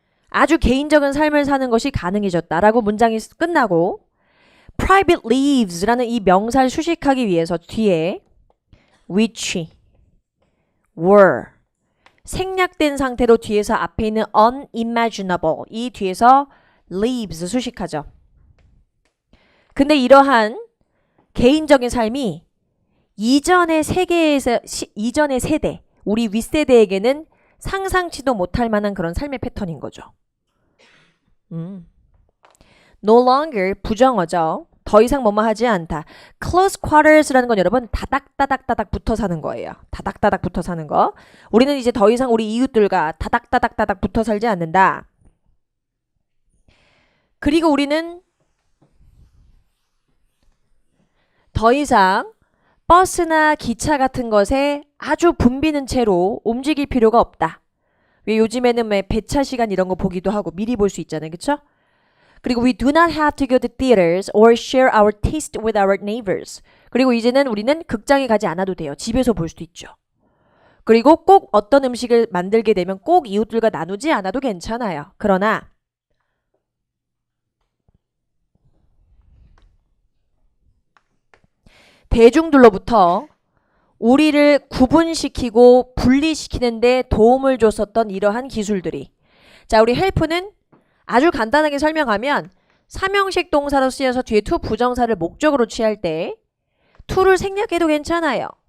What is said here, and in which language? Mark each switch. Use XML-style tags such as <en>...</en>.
<ko>아주 개인적인 삶을 사는 것이 가능해졌다 라고 문장이 끝나고 private lives 라는 이 명사를 수식하기 위해서 뒤에 which were 생략된 상태로 뒤에서 앞에 있는 unimaginable 이 뒤에서 lives 수식하죠. 근데 이러한 개인적인 삶이 이전의 세대 우리 윗세대에게는 상상치도 못할 만한 그런 삶의 패턴인 거죠. No longer 부정어죠. 더 이상 뭐뭐 하지 않다. Close quarters라는 건 여러분 다닥다닥다닥 붙어 사는 거예요. 다닥다닥 붙어 사는 거. 우리는 이제 더 이상 우리 이웃들과 다닥다닥다닥 붙어 살지 않는다. 그리고 우리는 더 이상 버스나 기차 같은 것에 아주 붐비는 채로 움직일 필요가 없다. 왜 요즘에는 왜 배차 시간 이런 거 보기도 하고 미리 볼 수 있잖아요. 그쵸? 그리고</ko> <en>we do not have to go to theaters or share our taste with our neighbors.</en> <ko>그리고 이제는 우리는 극장에 가지 않아도 돼요. 집에서 볼 수도 있죠. 그리고 꼭 어떤 음식을 만들게 되면 꼭 이웃들과 나누지 않아도 괜찮아요. 그러나 대중들로부터 우리를 구분시키고 분리시키는데 도움을 줬었던 이러한 기술들이 자 우리 help는 아주 간단하게 설명하면 삼형식 동사로 쓰여서 뒤에 to 부정사를 목적으로 취할 때 to를 생략해도 괜찮아요.</ko>